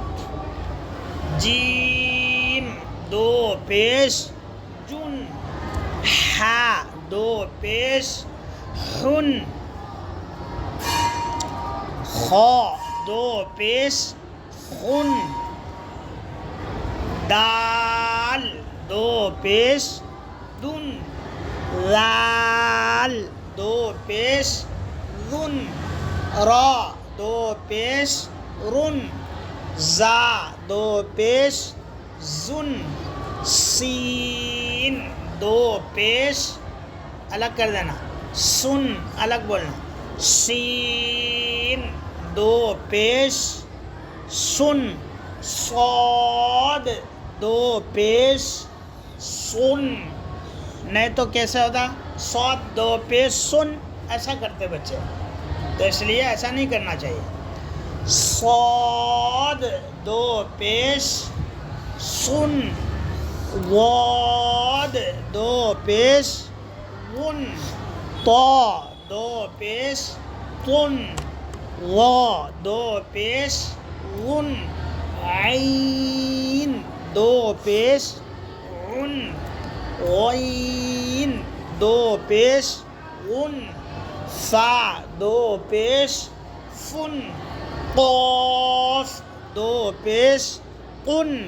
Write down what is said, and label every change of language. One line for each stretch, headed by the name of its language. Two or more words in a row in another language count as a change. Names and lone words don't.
Urdu: جیم 2 پیش جن، حا 2 پیش حن، خا 2 پیش خن، دال 2 پیش دن، لال 2 پیش ذن، را 2 پیش رن، زا 2 پیش زن، سین دو پیش الگ کر دینا، سن الگ بولنا، سین دو پیش سن، صاد دو پیش سن، نہیں تو کیسے ہوتا صاد دو پیش سن، ایسا کرتے بچے، تو اس لیے ایسا نہیں کرنا چاہیے، صاد دو پیش سن، واد دو پیش ون، طا دو پیش تن، وا دو پیش ون، عین دو پیش عن، غین دو پیش غن، فا دو پیش فن، قاف دو پیش قن،